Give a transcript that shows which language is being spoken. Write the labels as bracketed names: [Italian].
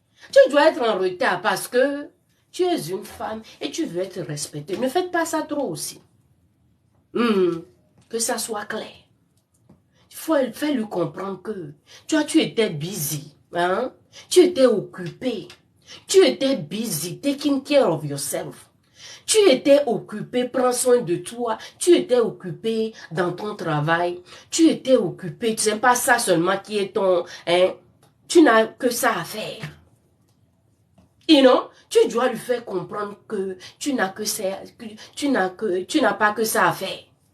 [French] Tu dois être en retard parce que tu es une femme et tu veux être respectée. Ne faites pas ça trop aussi. Que ça soit clair. Il faut lui comprendre que tu étais busy. Tu étais occupé. Tu étais [English] busy taking care of yourself. [French] Tu étais occupé, prends soin de toi. Tu étais occupé dans ton travail. Tu étais occupé. Ce n'est pas ça seulement qui est ton... Tu n'as que ça à faire. Et non, tu dois lui faire comprendre que tu n'as que ça, tu n'as pas que ça à faire.